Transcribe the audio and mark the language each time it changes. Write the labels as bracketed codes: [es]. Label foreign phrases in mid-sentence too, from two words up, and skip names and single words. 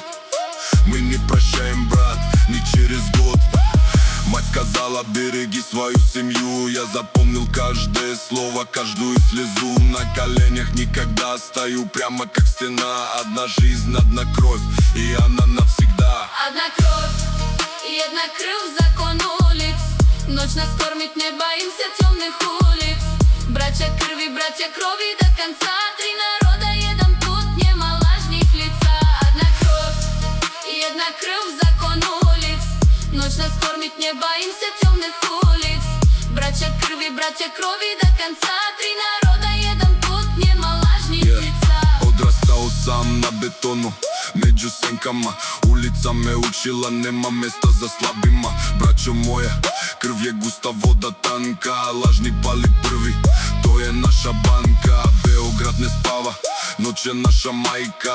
[ru] Мы не прощаем, брат, не через год. Мать сказала, береги свою семью. Я запомнил каждое слово, каждую слезу. На коленях никогда стою прямо как стена. Одна жизнь, одна кровь, и она навсегда. Одна кровь, [sr] jedna krv, [ru] закон улиц. Ночь нас кормит, не боимся темных улиц. Братья крови до конца. Три народа, [sr] jedan put, нема лажних лица. [ru] Одна крv, закон улиц. Ночь нас кормит, не боимся темных улиц. Братья крови до конца. Три народа, [sr] jedan put, нема лажних лица. [mk] Одрастал сам на бетону, меѓу сенкама. [sr] Улица ме учила, нема места за слабима. [mk] Браќо моја, крв е густа, вода танка. Лажни пали први, то е наша банка. Београд не спава, ноќ е наша мајка.